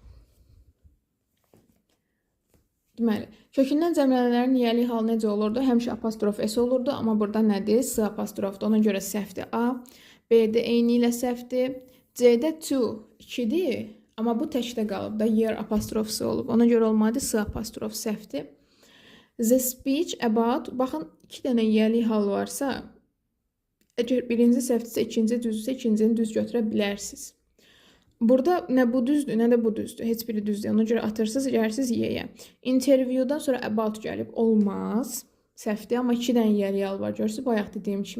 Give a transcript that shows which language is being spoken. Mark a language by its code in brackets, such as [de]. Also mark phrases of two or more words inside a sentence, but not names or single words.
[az] Deməli, kökündən cəmlənənlərin yiyəli hal necə olurdu? Həmişə apostrof S olurdu, amma burada nədir? S apostrofdur. Ona görə səhvdir A. B-də eyni ilə səhvdir. C-də to 2-dir, amma bu təkdə qalıb da yer apostrofsu olub. Ona görə olmadı S apostrof səhvdir. [en] The speech about, [az] baxın 2 dənə yiyəli hal varsa, əgər birinci səhvdirsə, ikinci düzdürsə, ikincini düz götürə bilərsiniz. Burada nə bu düzdür, nə də bu düzdür. Heç biri düzdür. Ona görə atırsınız, gəlirsiniz Y-yə. Interviewdan sonra about gəlib. Olmaz. Səhvdir, amma 2 dənə yiyəli hal var. Görürsünüz, bayaq dediyim kimi.